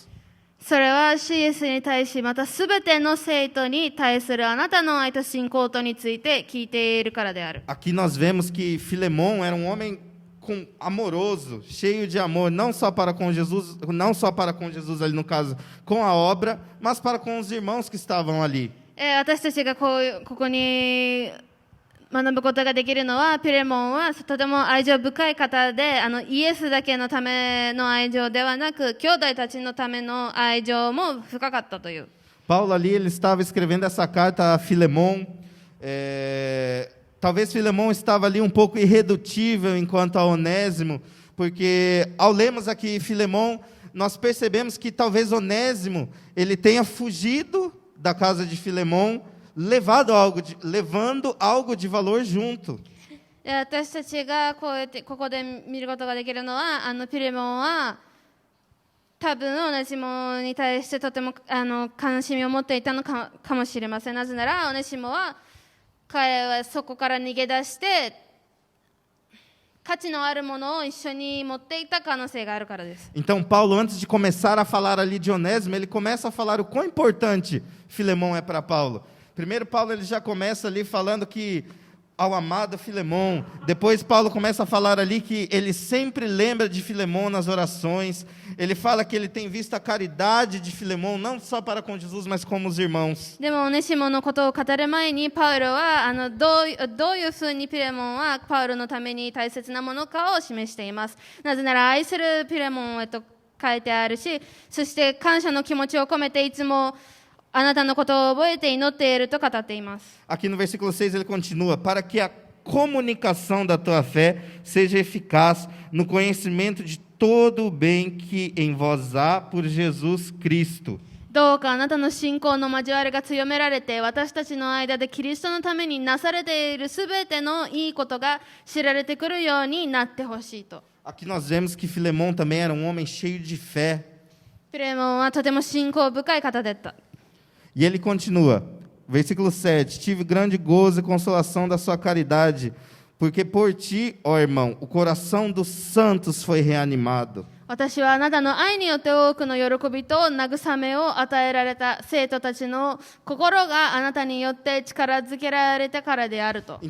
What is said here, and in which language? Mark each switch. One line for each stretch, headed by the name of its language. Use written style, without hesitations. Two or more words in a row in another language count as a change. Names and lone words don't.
Japanese: それは主イエスに対しまたすべての生徒に対するあなたの愛と信仰とについて聞いているからである。
Portuguese: Aqui nós vemos que Filemão era um homem amoroso, cheio de amor, não só para com Jesus ali no caso, com a obra, mas para com os irmãos que estavam ali.
Japanese: 私たちがここに学ぶことができるのはピレモンはとても愛情深い方でイエスだけのための愛情ではなく兄弟たちのための愛情も深かったという。
Portuguese: Paulo ali ele estava escrevendo essa carta a Filemão. Talvez Filemão estava ali um pouco irredutível enquanto a Onésimo, porque ao lermos aqui Filemão, nós percebemos que talvez Onésimo ele tenha fugido da casa de Filemão, levando algo de valor junto.
Japanese: 私たちがここで見ることができるのはピレモンは多分オネシモに対してとても悲しみを持っていたのかもしれません。なぜならオネシモは彼はそこから逃げ出して価値のあるものを一緒に持っていた可能性があるからです。
Portuguese: Então Paulo, antes de começar a falar ali de Onésimo, ele começa a falar o quão importante Filemão é para Paulo. Primeiro Paulo ele já começa ali falando que ao amado Filemão. Depois Paulo começa a falar ali que ele sempre lembra de Filemão nas orações. Ele fala que ele tem visto a caridade de Filemão, não só para com Jesus, mas como os irmãos.
Japanese: でもオネシモのことを語る前にパウロはどういうふうにピレモンはパウロのために大切なものかを示しています。なぜなら愛するピレモンへと書いてあるし、そして感謝の気持ちを込めていつもあなたのことを覚えて祈っていると語っています。
Portuguese: Aqui no versículo 6 ele continua, para que a comunicação da tua fé seja eficaz no conhecimento de todo o bem que em vós há por Jesus Cristo.
Japanese: どうかあなたの信仰の交わりが強められて私たちの間でキリストのためになされているすべてのいいことが知られてくるようになってほしいと。
Portuguese: Aqui nós vemos que Filemão também era um homem cheio de fé.
Japanese: ピレモンはとても信仰深い方だった。
Portuguese: E ele continua, versículo 7, tive grande gozo e consolação da sua caridade, Porque por ti, ó irmão, o coração dos santos foi reanimado.
Japanese: 私はあなたの愛によって多くの喜びと慰めを与えられた生徒たちの心があなたによって力づけられたからであると。